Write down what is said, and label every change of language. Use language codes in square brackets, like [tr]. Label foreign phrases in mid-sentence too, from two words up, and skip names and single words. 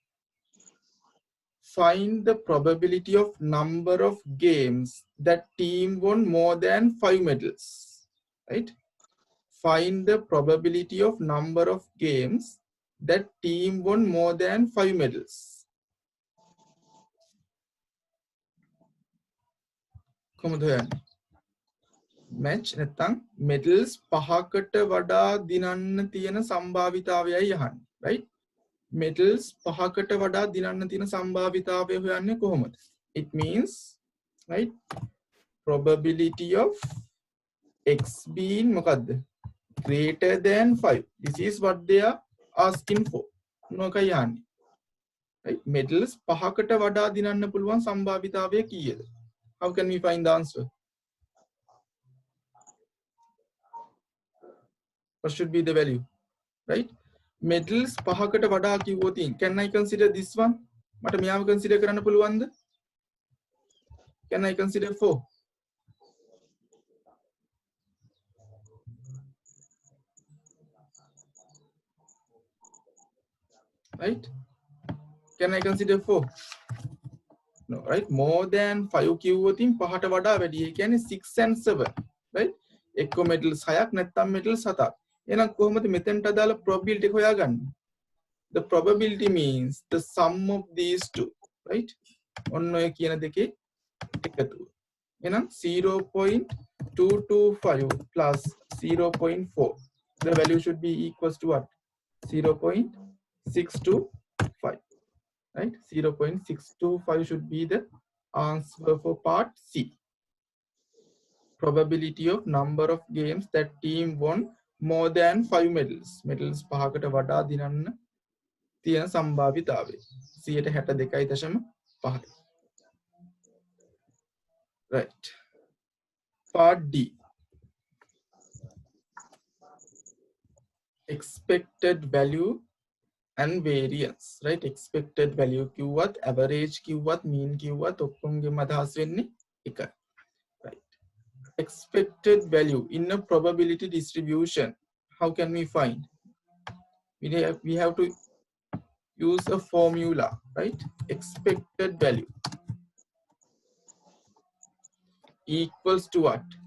[en] Find the probability of number of games that team won more than 5 medals, right? Find the probability of number of games that team won more than 5 medals. [si] Match නැත්නම් medals පහකට වඩා දිනන්න තියෙන සම්භාවිතාවයයි යහන්නේ, right? Medals පහකට වඩා දිනන්න තියෙන සම්භාවිතාවය හොයන්නේ කොහොමද? [en] It means, right, probability of x being මොකද්ද? Greater than 5. This is what they are asking for. [si] මොකයි යහන්නේ? Right? Medals පහකට වඩා දිනන්න පුළුවන් සම්භාවිතාවය කීයද? [en] How can we find the answer? What should be the value, right? Medals [si] පහකට වඩා කිව්වොතින් [en] can I consider this one? [si] මට මෙයාව consider කරන්න පුළුවන්ද? [en] Can I consider 4? Right? Can I consider 4? No, right? More than [si] 5 කිව්වොතින් පහට වඩා වැඩි. ඒ කියන්නේ 6 and 7, right? එක්ක medals 6ක් නැත්නම් medals 7ක්. එහෙනම් කොහොමද මෙතෙන්ට අදාළ probability එක හොයාගන්නේ? [en] The probability means the sum of these two, right? [si] ඔන්න ඔය කියන දෙකේ එකතුව. එහෙනම් 0.225 plus 0.4. [en] The value should be equals to what? 0.625, right? 0.625 should be the answer for part C. Probability of number of games that team won more than 5 medals. [si] Medals පහකට වඩා දිනන්න තියෙන සම්භාවිතාවය 62.5. [en] Right. Part D. Expected value and variance, right? Expected value [si] කිව්වත් average කිව්වත් mean කිව්වත් ඔක්කොන්ගේම අදහස් වෙන්නේ එකයි. [en] Right. Expected value in a probability distribution. How can we find? We have to use a formula, right? Expected value equals to what?